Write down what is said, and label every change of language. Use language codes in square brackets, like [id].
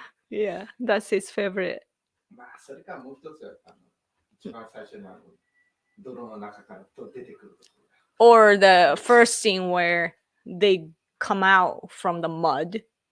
[en] Yeah, that's his favorite. [ja] まあ、それからもう一つは一番最初に泥の中から出てくるところ。 [en] Or the first scene where they come out from the mud.